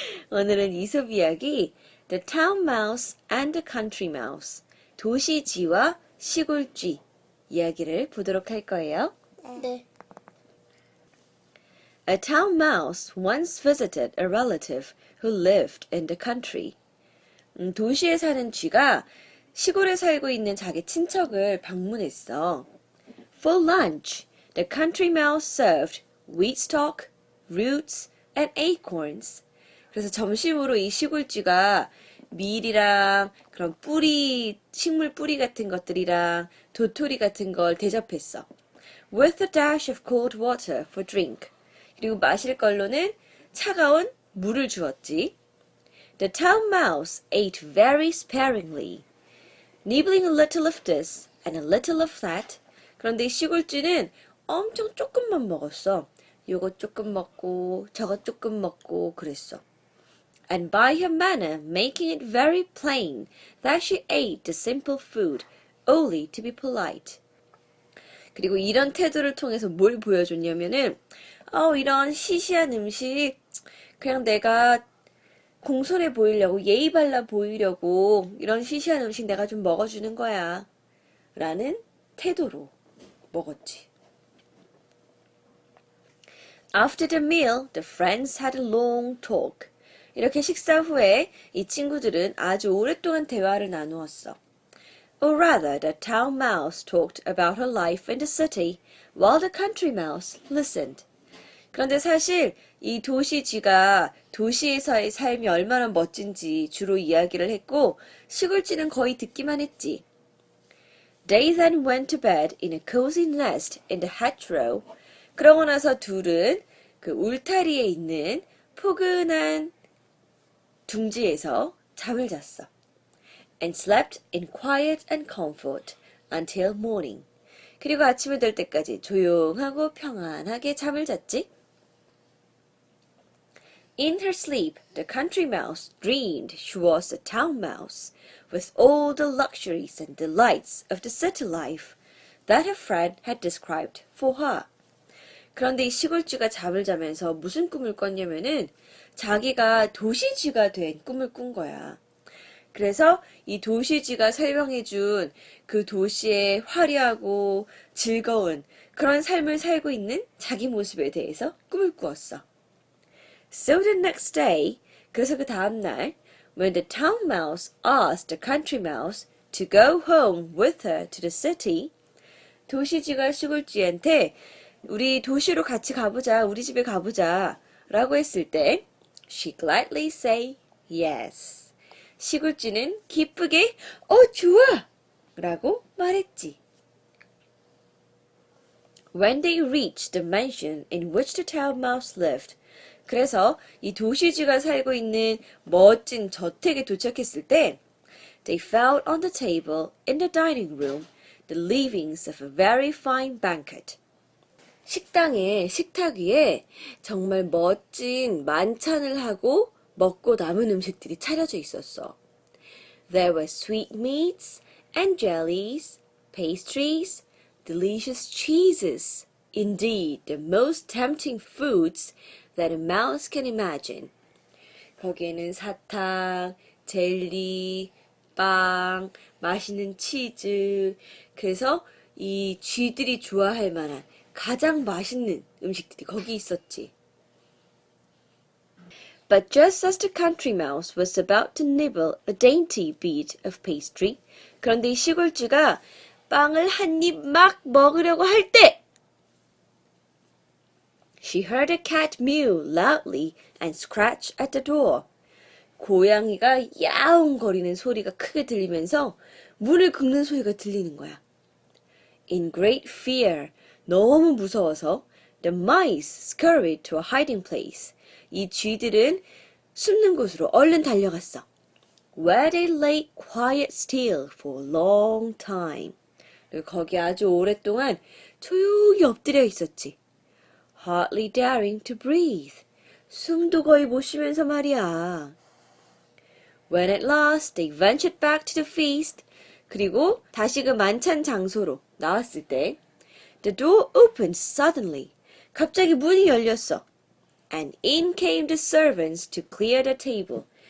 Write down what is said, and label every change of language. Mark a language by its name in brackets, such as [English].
[Korean] 오늘은 이솝 이야기 The Town Mouse and the Country Mouse. 도시 쥐와 시골 쥐 이야기를 보도록 할 거예요. 네. [English] A town mouse once visited a relative who lived in the country. [Korean] 도시에 사는 쥐가 시골에 살고 있는 자기 친척을 방문했어. [English] For lunch, the country mouse served wheat stalk, roots, and acorns. [Korean] 그래서 점심으로 이 시골쥐가 밀이랑 그런 뿌리, 식물 뿌리 같은 것들이랑 도토리 같은 걸 대접했어. [English] With a dash of cold water for drink. [Korean] 그리고 마실 걸로는 차가운 물을 주었지. [English] The town mouse ate very sparingly, nibbling a little of this and a little of that. [Korean] 그런데 시골쥐는 엄청 조금만 먹었어. 요거 조금 먹고 저거 조금 먹고 그랬어. [English] And by her manner making it very plain that she ate the simple food only to be polite. [Korean] 그리고 이런 태도를 통해서 뭘 보여줬냐면은 이런 시시한 음식 그냥 내가 공손해 보이려고 예의 발라 보이려고 이런 시시한 음식 내가 좀 먹어주는 거야 라는 태도로 먹었지. [English] After the meal, the friends had a long talk. [Korean] 이렇게 식사 후에 이 친구들은 아주 오랫동안 대화를 나누었어. [English] Or rather, the town mouse talked about her life in the city, while the country mouse listened. [Korean] 그런데 사실 이 도시 쥐가 도시에서의 삶이 얼마나 멋진지 주로 이야기를 했고 시골쥐는 거의 듣기만 했지. [English] They then went to bed in a cozy nest in the hedgerow. [Korean] 그러고 나서 둘은 그 울타리에 있는 포근한 둥지에서 잠을 잤어. [English] And slept in quiet and comfort until morning. [Korean] 그리고 아침이 될 때까지 조용하고 평안하게 잠을 잤지. [English] In her sleep, the country mouse dreamed she was a town mouse, with all the luxuries and delights of the city life that her friend had described for her. [Korean] 그런데 이 시골쥐가 잠을 자면서 무슨 꿈을 꿨냐면은 자기가 도시쥐가 된 꿈을 꾼 거야. 그래서 이 도시쥐가 설명해준 그 도시의 화려하고 즐거운 그런 삶을 살고 있는 자기 모습에 대해서 꿈을 꾸었어. [English] So the next day, [Korean] 그래서 그 다음 날, [English] when the town mouse asked the country mouse to go home with her to the city, [Korean] 도시쥐가 시골쥐한테 우리 도시로 같이 가보자, 우리 집에 가보자 라고 했을 때 [English] she gladly say yes. [Korean] 시골쥐는 기쁘게 좋아! 라고 말했지. [English] When they reached the mansion in which the town mouse lived, [Korean] 그래서 이 도시쥐가 살고 있는 멋진 저택에 도착했을 때 [English] they found on the table in the dining room the leavings of a very fine banquet. [Korean] 식당의 식탁 위에 정말 멋진 만찬을 하고 먹고 남은 음식들이 차려져 있었어. [English] There were sweetmeats and jellies, pastries, delicious cheeses, indeed the most tempting foods that a mouse can imagine. [Korean] 거기에는 사탕, 젤리, 빵, 맛있는 치즈, 그래서 이 쥐들이 좋아할 만한 가장 맛있는 음식들이 거기 있었지. [English] But just as the country mouse was about to nibble a dainty bit of pastry, [Korean] 그런데 이 시골쥐가 빵을 한 입 막 먹으려고 할 때, [English] she heard a cat mew loudly and scratch at the door. [Korean] 고양이가 야옹거리는 소리가 크게 들리면서 문을 긁는 소리가 들리는 거야. [English] In great fear, [Korean] 너무 무서워서 [English] the mice scurried to a hiding place. [Korean] 이 쥐들은 숨는 곳으로 얼른 달려갔어. [English] Where they lay quiet still for a long time. [Korean] 거기 아주 오랫동안 조용히 엎드려 있었지. [English] Hardly daring to breathe. [Korean] 숨도 거의 못 쉬면서 말이야. [English] When at last they ventured back to the feast, [Korean] 그리고 다시 그 만찬 장소로 나왔을 때, [English] the door opened suddenly. [Korean] 갑자기 문이 열렸어. [English] And in came the servants to clear the table.